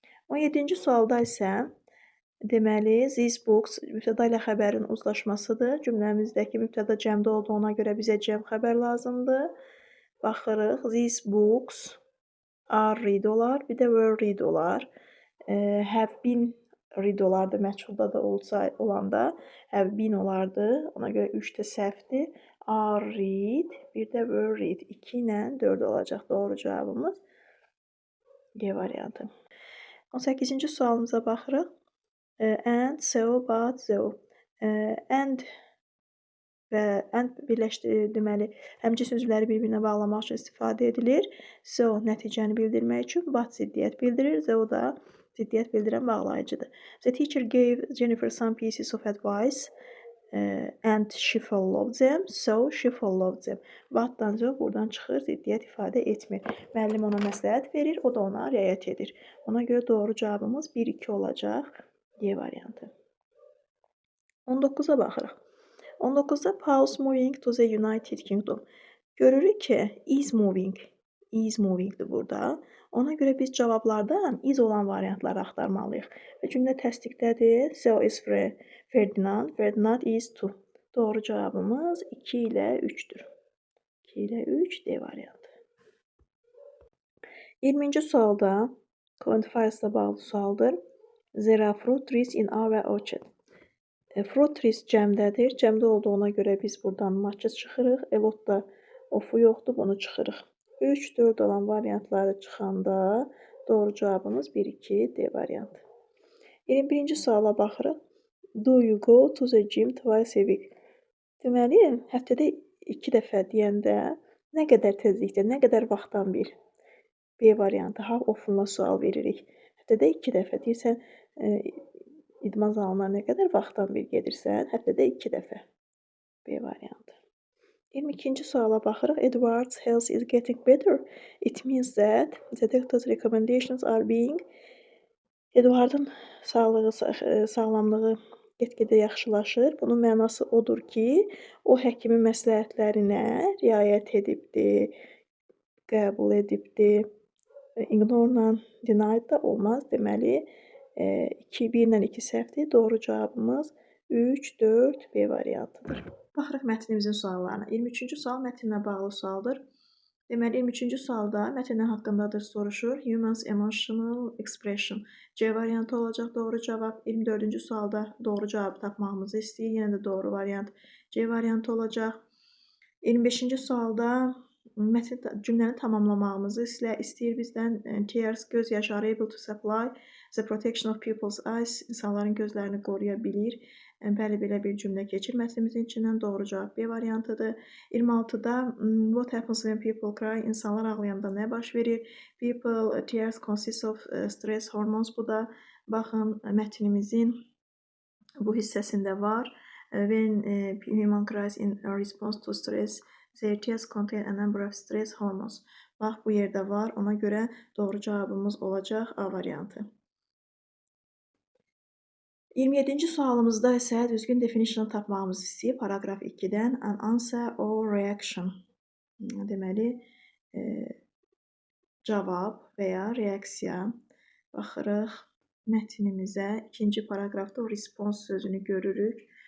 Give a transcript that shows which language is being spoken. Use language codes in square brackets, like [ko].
[az] 17-ci sualda isə deməli, these books mübtəda ilə xəbərin uzlaşmasıdır. Cümləmizdəki mübtəda cəmdə olduğuna görə bizə cəm xəbər lazımdır. Baxırıq. [en] These books are read olar. [az] Bir də were read olar. Have been read olardı. Məchulda da olanda have been olardı. Ona görə 3 də səhvdir. Are read. Bir də were read. 2 ilə 4 olacaq. Doğru cavabımız G variantı. 18-ci sualımıza baxırıq. And, so, but, so. And və and deməli, həmcins sözləri bir-birinə bağlamaq üçün istifadə edilir. So, nəticəni bildirmək üçün, but ziddiyyət bildirir. So da ziddiyyət bildirən bağlayıcıdır. [en] The teacher gave Jennifer some pieces of advice and she followed them. So, she followed them. [az] But-dan so buradan çıxır, ziddiyyət ifadə etmir. Müəllim ona məsləhət verir, o da ona riayət edir. Ona görə doğru cavabımız 1-2 olacaq. D variantı. 19-a baxırıq. [en] 19-da Paul's moving to the United Kingdom. [az] Görürük ki, is moving. Is movingdir burada. Ona görə biz cavablardan is olan variantları axtarmalıyıq. Və cümlə təsdiqdədir. [en] So is Ferdinand. Ferdinand is to. [az] Doğru cavabımız 2 ilə 3-dür. 2 ilə 3 D variantı. 20-ci sualda quantifiers-la bağlı sualdır. [en] There are fruit trees in our orchard. [az] Fruit trees cəmdədir. Cəmdə olduğuna görə biz buradan matcha çıxırıq. Elotda ofu yoxdur, bunu çıxırıq. 3, 4 olan variantları çıxanda doğru cavabımız 1-2 D variantı. 21-ci suala baxırıq. [en] Do you go to the gym twice a week? [az] Deməli, həftədə 2 dəfə deyəndə nə qədər tezlikdə, nə qədər vaxtdan bir? B variantı. Have often-la sual veririk. Həftədə 2 dəfə deyirsən, idman zalına nə qədər vaxtdan bir gedirsən? Həftədə 2 dəfə. B variantı. 22-ci suala baxırıq. [en] Edward's health is getting better. It means that the doctor's recommendations are being. [az] Edward'ın sağlamlığı get-gedə yaxşılaşır. Bunun mənası odur ki, o həkimin məsləhətlərinə riayət edibdir, qəbul edibdir. Ignore-la denied da olmaz. Deməli, 1 ilə 2 səhvdir. Doğru cavabımız 3, 4, B variantıdır. Baxırıq mətnimizin suallarına. 23-cü sual mətnlə bağlı sualdır. Deməli, 23-cü sualda mətn haqqındadır soruşur. [en] Humans emotional expression. [az] C variantı olacaq doğru cavab. 24-cü sualda doğru cavabı tapmağımızı istəyir. Yenə də doğru variant C variantı olacaq. 25-ci sualda cümləni tamamlamağımızı istəyir bizdən. [en] Tears, [az] göz yaşı [en] are able to supply the protection of people's eyes. [az] İnsanların gözlərini qoruya bilir. Bəli, belə bir cümlə keçir mətnimizin içindən. Doğru cavab B variantıdır. 26-da [en] what happens when people cry? [az] İnsanlar ağlayanda nə baş verir? [en] People tears consists of stress hormones. [az] Bu da baxın mətnimizin bu hissəsində var. [en] When human cries in response to stress, their tears contain a number of stress hormones. [az] Bax, bu yerdə var. Ona görə doğru cavabımız olacaq A variantı. 27-ci sualımızda isə düzgün definition tapmağımızı istəyir. [en] Paragraf 2-dən an answer or reaction. [az] Deməli, cavab və ya reaksiya. Baxırıq mətnimizə. İkinci paragrafda o response sözünü görürük.